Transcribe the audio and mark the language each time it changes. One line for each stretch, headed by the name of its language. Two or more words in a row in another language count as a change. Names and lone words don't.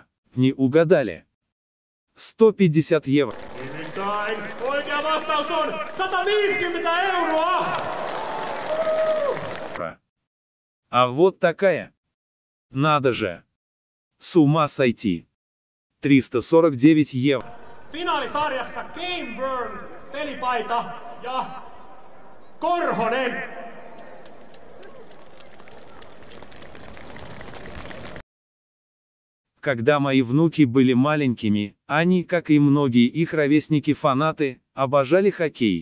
Russian: Не угадали. 150 евро.
Finnish: Nimittäin oikea vastaus on 150 euroa!
Russian: А вот такая. Надо же. С ума сойти. 349 евро.
Finnish: Finaalisarjassa Game Burn pelipaita ja Korhonen.
Russian: Когда мои внуки были маленькими, они, как и многие их ровесники-фанаты, обожали хоккей.